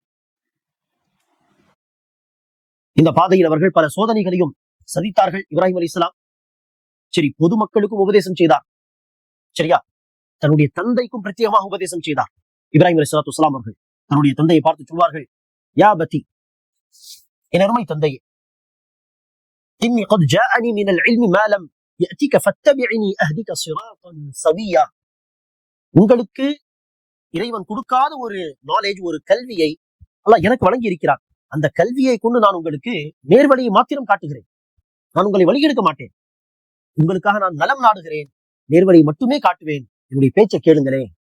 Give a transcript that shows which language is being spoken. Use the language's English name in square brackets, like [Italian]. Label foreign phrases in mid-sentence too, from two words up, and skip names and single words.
[Tamil] இந்த பாதையில் அவர்கள் பல சோதனைகளையும் சதித்தார்கள். இப்ராஹிம் அலைஹிஸ்ஸலாம் சரி, பொதுமக்களுக்கும் உபதேசம் செய்தார், சரியா, தன்னுடைய தந்தைக்கும் பிரத்யேகமாக உபதேசம் செய்தார். இப்ராஹிம் அலைஹிஸ்ஸலாத்து வஸ்ஸலாம் அவர்கள் தன்னுடைய தந்தையை பார்த்து சொல்வார்கள், [Arabic] يا أبت, [Tamil] என் அருமை தந்தையே, இன்னி [Arabic] قد جاءني من العلم ما لم يأتك فاتبعني أهدك صراطا سويا. [Tamil] உங்களுக்கு இறைவன் கொடுக்காத ஒரு நாலேஜ், ஒரு கல்வியை அல்லாஹ் எனக்கு வழங்கி இருக்கிறார். அந்த கல்வியை கொண்டு நான் உங்களுக்கு நேர்வழியை மாத்திரம் காட்டுகிறேன், நான் உங்களை வழிகெடுக்க மாட்டேன். உங்களுக்காக நான் நலம் நாடுகிறேன், நேர்வழியை மட்டுமே காட்டுவேன், என்னுடைய பேச்சை கேளுங்களே.